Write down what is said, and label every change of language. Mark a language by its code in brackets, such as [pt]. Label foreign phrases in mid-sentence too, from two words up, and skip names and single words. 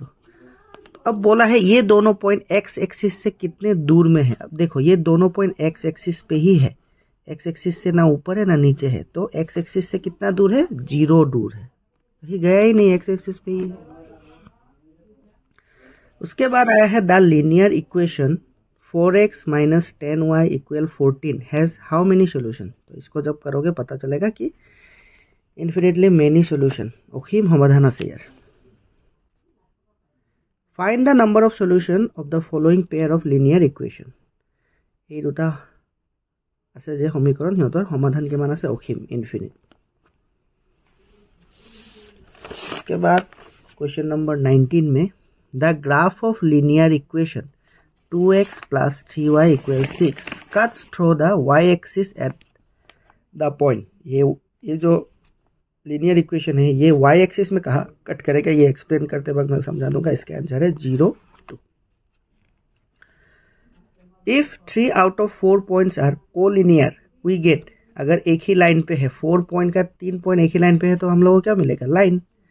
[hi] अब बोला है ये दोनों [en] point x axis [hi] से कितने दूर में है, अब देखो ये दोनों [en] point x axis [hi] पे ही है, [en] x axis [hi] से ना ऊपर है ना नीचे है, तो [en] x axis [hi] से कितना दूर है, 0 दूर है, कहीं गया ही नहीं, [en] x axis [hi] पे ही है। उसके बाद आया है [en] the linear equation 4x - 10y = 14 has how many solution, [hi] तो इसको जब करोगे पता चलेगा कि [en] infinitely many solution, [as] অসীম সমাধান আছে ইয়াৰ। [en] Find the number of solution of the following pair of linear equation, [as] এই দুটা আছে যে সমীকৰণ সিহঁতৰ সমাধান কিমান আছে, অসীম, ইনফিনিট। [hi] उसके बाद [en] question number 19 में the graph of linear equation 2x + 3y = 6 cuts through the y axis at the point, [hi] ये जो [en] linear equation [hi] है ये [en] y axis [hi] में कहाँ कट करेगा, ये एक्सप्लेन करते वक्त मैं समझा दूंगा। इसका आंसर है 0 2। [en] if 3 out of 4 points are collinear we get, [hi] अगर एक ही लाइन पे है, 4 पॉइंट का 3 पॉइंट एक ही लाइन पे है, तो हम लोगों को क्या मिलेगा, लाइन।